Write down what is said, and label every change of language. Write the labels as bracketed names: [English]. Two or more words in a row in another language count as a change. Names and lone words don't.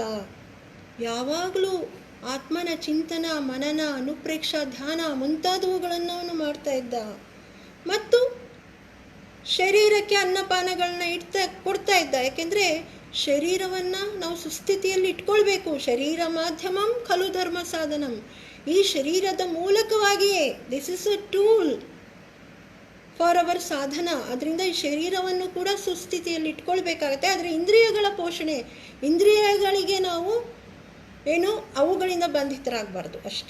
[Kannada] ಯಾವಾಗಲೂ ಆತ್ಮನ ಚಿಂತನ, ಮನನ, ಅನುಪ್ರೇಕ್ಷಾ ಧ್ಯಾನ ಮುಂತಾದವುಗಳನ್ನು ಅವನು ಮಾಡ್ತಾ ಇದ್ದ. ಮತ್ತು ಶರೀರಕ್ಕೆ ಅನ್ನಪಾನಗಳನ್ನ ಕೊಡ್ತಾ ಇದ್ದ. ಯಾಕೆಂದರೆ ಶರೀರವನ್ನು ನಾವು ಸುಸ್ಥಿತಿಯಲ್ಲಿ ಇಟ್ಕೊಳ್ಬೇಕು. [Sanskrit] ಶರೀರ ಮಾಧ್ಯಮಂ ಖಲು ಧರ್ಮ ಸಾಧನಂ. [Kannada] ಈ ಶರೀರದ ಮೂಲಕವಾಗಿಯೇ [English] this is a tool for our sadhana. [Kannada] ಅದರಿಂದ ಈ ಶರೀರವನ್ನು ಕೂಡ ಸುಸ್ಥಿತಿಯಲ್ಲಿ ಇಟ್ಕೊಳ್ಬೇಕಾಗತ್ತೆ. ಆದರೆ ಇಂದ್ರಿಯಗಳ ಪೋಷಣೆ, ಇಂದ್ರಿಯಗಳಿಗೆ ನಾವು ಅವುಗಳಿಂದ ಬಂಧಿತರಾಗಬಾರ್ದು ಅಷ್ಟೆ.